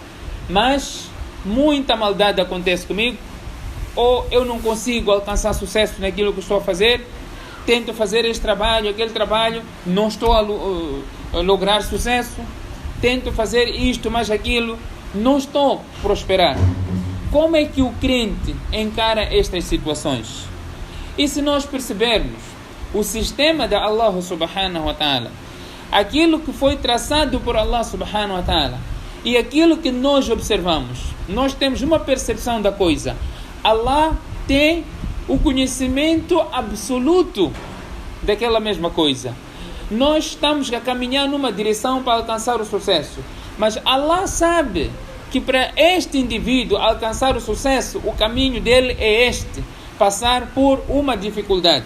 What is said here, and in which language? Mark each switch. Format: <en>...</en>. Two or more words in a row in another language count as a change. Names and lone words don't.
<pt>Mas muita maldade acontece comigo, ou eu não consigo alcançar sucesso naquilo que estou a fazer, tento fazer este trabalho, aquele trabalho, não estou a lograr sucesso, tento fazer isto, mais aquilo, não estou a prosperar. Como é que o crente encara estas situações? E se nós percebermos o sistema da Allah</pt> <ar>سبحانه وتعالى,</ar> <pt>aquilo que foi traçado por Allah</pt> <ar>سبحانه وتعالى</ar> <pt>e aquilo que nós observamos, nós temos uma percepção da coisa. Allah tem o conhecimento absoluto daquela mesma coisa. Nós estamos a caminhar numa direção para alcançar o sucesso, mas Allah sabe que para este indivíduo alcançar o sucesso, o caminho dele é este: passar por uma dificuldade.</pt>